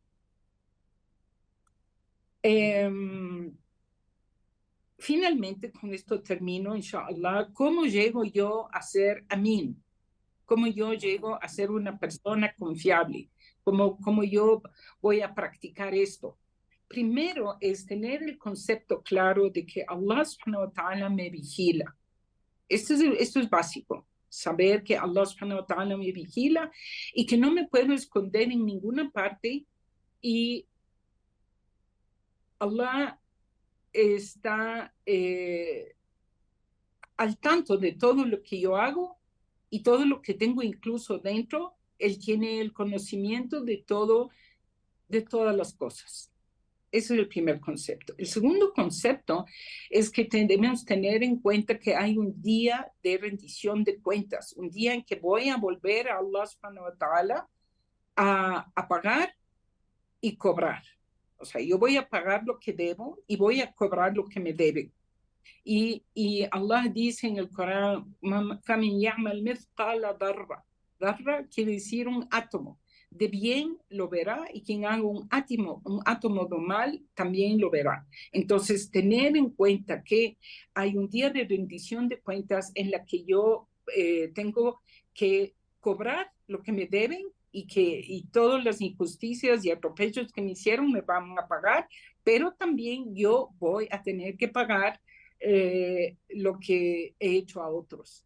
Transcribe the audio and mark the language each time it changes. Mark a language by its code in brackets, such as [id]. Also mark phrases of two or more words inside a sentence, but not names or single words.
[es] Finalmente, con esto termino, inshallah. ¿Cómo llego yo a ser amin? ¿Cómo yo llego a ser una persona confiable? ¿Cómo yo voy a practicar esto? Primero es tener el concepto claro de que Allah [ar] سبحانه وتعالى [es] me vigila. Esto es básico. Saber que Allah [ar] سبحانه وتعالى [es] me vigila y que no me puedo esconder en ninguna parte, y Allah está al tanto de todo lo que yo hago y todo lo que tengo incluso dentro. Él tiene el conocimiento de todo, de todas las cosas. Ese es el primer concepto. El segundo concepto es que debemos tener en cuenta que hay un día de rendición de cuentas, un día en que voy a volver a Allah [ar] سبحانه وتعالى [es] a pagar y cobrar. O sea, yo voy a pagar lo que debo y voy a cobrar lo que me deben. Y Allah dice en el Corán, [ar] فَمِنْ يَعْمَلْ مِثْقَالَ ذَرَّةٍ. [es] Darra quiere decir un átomo. De bien lo verá, y quien haga un átomo de mal, también lo verá. Entonces, tener en cuenta que hay un día de rendición de cuentas en la que yo tengo que cobrar lo que me deben, y todas las injusticias y atropellos que me hicieron me van a pagar, pero también yo voy a tener que pagar lo que he hecho a otros.